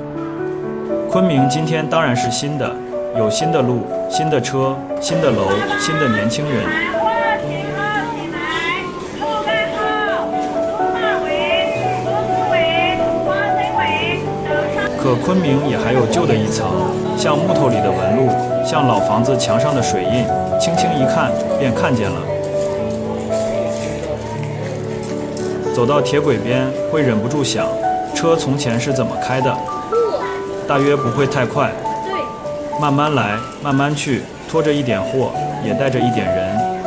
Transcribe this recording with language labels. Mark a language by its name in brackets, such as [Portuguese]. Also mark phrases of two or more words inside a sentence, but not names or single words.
[Chinese] 昆明今天當然是新的，有新的路、新的車、新的樓、新的年輕人。可昆明也還有舊的一層，像木頭裡的紋路，像老房子牆上的水印，輕輕一看便看見了。走到鐵軌邊，會忍不住想，車從前是怎麼開的？大約不會太快，慢慢來，慢慢去，拖着一點貨，也帶着一點人。